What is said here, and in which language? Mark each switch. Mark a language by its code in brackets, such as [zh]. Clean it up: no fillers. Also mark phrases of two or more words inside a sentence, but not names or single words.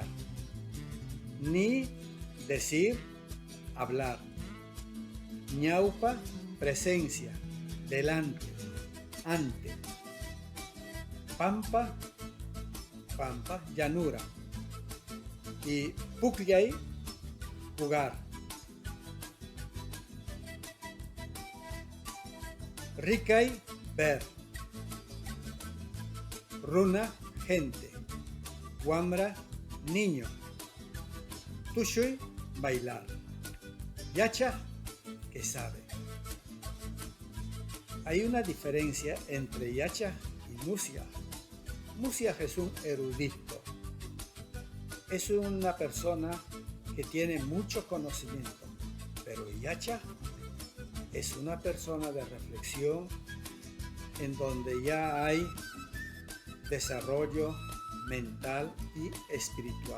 [es] Ni, decir, hablar. Ñaupa, presencia, delante, ante. Pampa, llanura. Y pukyay, jugar. Rikay, ver. Runa, gente. Wamra, niño. Tushuy, bailar. Yacha, que sabe. Hay una diferencia entre yacha y musia. Musia es un erudito. Es una persona que tiene mucho conocimiento, pero yacha es una persona de reflexión en donde ya hay desarrollo mental y espiritual.